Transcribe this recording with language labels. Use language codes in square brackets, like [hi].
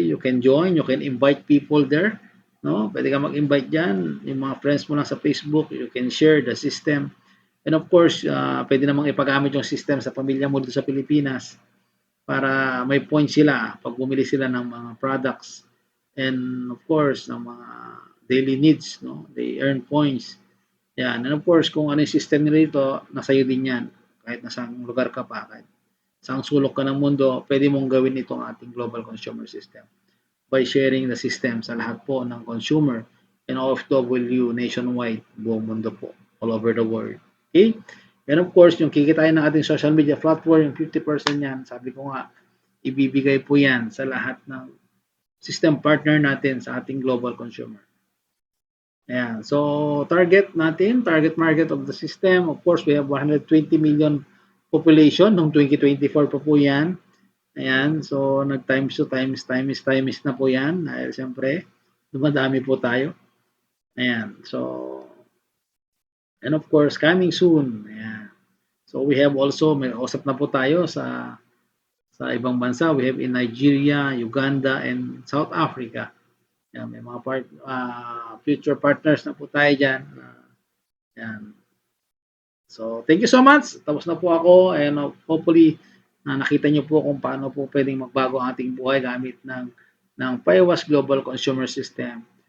[en] You can join, you can invite people there, no? [tl] Pwede ka mag-invite diyan, yung mga friends mo lang sa Facebook, [en] you can share the system. [tl] And of course, pwede namang ipagamit yung system sa pamilya mo dito sa Pilipinas para may points sila pag bumili sila ng mga products and of course ng mga daily needs, no? [en] They earn points. [tl] Yan. And of course, kung ano yung system nila dito, nasa iyo din yan. Kahit nasa lugar ka pa, kahit saan sulok ka ng mundo, pwede mong gawin itong ating global consumer system [en] by sharing the system [tl] sa lahat po ng consumer and OFW nationwide, buong mundo po, [en] all over the world. [tl] Okay? And of course, yung kikitain ng ating social media platform, yung 50% yan, sabi ko nga, ibibigay po yan sa lahat ng system partner natin sa ating global consumer. Ayan. [en] So, target market of the system, of course, we have 120 million population [tl] noong 2024 pa po yan. Ayan. So, nag-times to times na po yan. Dahil siyempre, dumadami po tayo. Ayan. [en] So, and of course, coming soon. Ayan. So, we have also, [tl] may usap na po tayo sa ibang bansa. [en] We have in Nigeria, Uganda, and South Africa. [tl] Yan, may mga future partners na po tayo dyan. Yan. So, [en] thank you so much. [tl] Tapos na po ako and hopefully nakita niyo po kung paano po pwedeng magbago ang ating buhay gamit ng PAIWAS Global Consumer System.